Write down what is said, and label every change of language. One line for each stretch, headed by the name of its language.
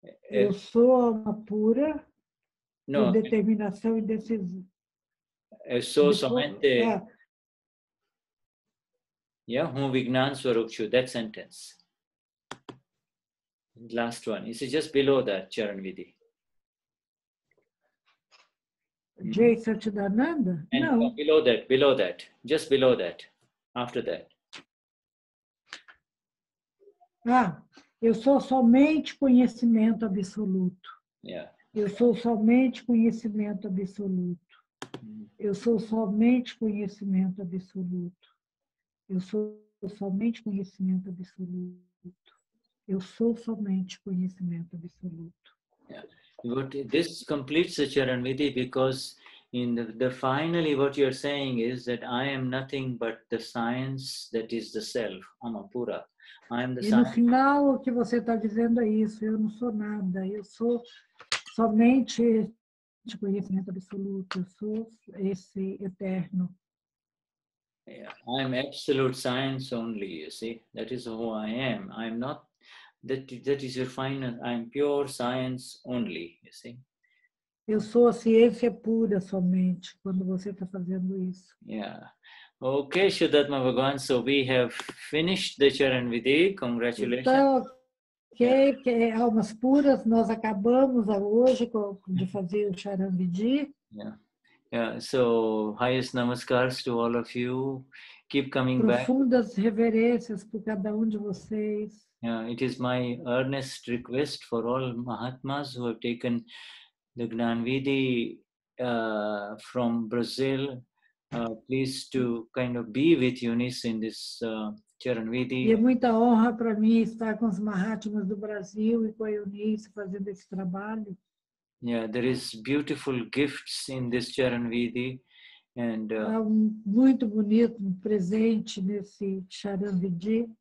Portuguese: Eu sou alma pura por determinação e decisão. Eu sou somente.
English: Yeah, hum Vignan Swarup Chhu, that sentence. Last one. You see, just below that, Charan Vidhi.
Sanskrit: Jai Sachidananda? No.
English: Below that, just below that, after that.
Portuguese: Eu sou somente conhecimento absoluto.
English: Yeah.
Portuguese: Eu sou somente conhecimento absoluto. Eu sou somente conhecimento absoluto. Eu sou somente conhecimento absoluto. Eu sou somente conhecimento absoluto.
English: Yeah. But this completes the Charan Vidhi because in the finally what you're saying is that I am nothing but the science that is the self, Amapura. I am the
Portuguese: E no
English: science.
Portuguese: final, o que você está dizendo é isso, eu não sou nada, eu sou somente esse conhecimento absoluto, eu sou esse eterno.
English: Yeah, I'm absolute science only, you see. That is who I am. I'm not, that is your final, I'm pure science only, you see.
Portuguese: Eu sou a ciência pura somente, quando você está fazendo isso.
English: Yeah. Okay, Shuddhatma Bhagavan, so we have finished the Charan Vidhi. Congratulations.
Portuguese: Então, ok, que é almas puras, nós acabamos hoje de fazer o Charan Vidhi.
English: Yeah. Yeah, so highest namaskars to all of you. Keep coming back.
Portuguese: Profundas reverências por cada de vocês.
English: Yeah, it is my earnest request for all Mahatmas who have taken the Gnani Vidhi from Brazil, please to kind of be with Eunice in this Charan Vidhi.
Portuguese: E é muita honra para mim estar com os Mahatmas do Brasil e com a Eunice fazendo esse trabalho.
English: Yeah, there is beautiful gifts in this Charan Vidhi, and
Portuguese: Há muito bonito presente nesse Charan Vidhi.